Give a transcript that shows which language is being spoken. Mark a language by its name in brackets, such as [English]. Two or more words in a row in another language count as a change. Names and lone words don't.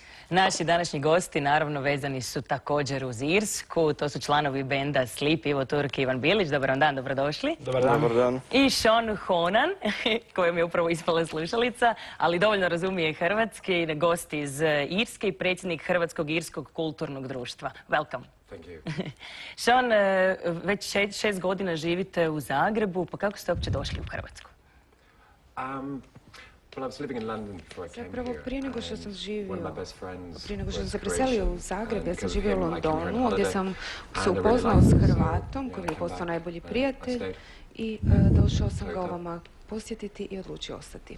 [Croatian] Naši današnji gosti naravno vezani su također uz Irsku. To su članovi benda Sleep, Ivo Turk i Ivan Bilić. Dobar vam dan, dobrodošli. Dobar dan. Dobar dan. I Sean Honan, kojem je upravo ispala slušalica, ali dovoljno razumije hrvatski, gost iz Irske i predsjednik Hrvatskog irskog kulturnog društva. [English] Welcome. Thank you. [Croatian] Sean, već 6 godina živite u Zagrebu, pa kako ste uopće došli u Hrvatsku? Zapravo prije nego što sam se preselio u Zagreb, ja sam živio u Londonu, ovdje sam se upoznao s Hrvatom koji mi je postao najbolji prijatelj i došao sam ga ovama posjetiti i odlučio ostati.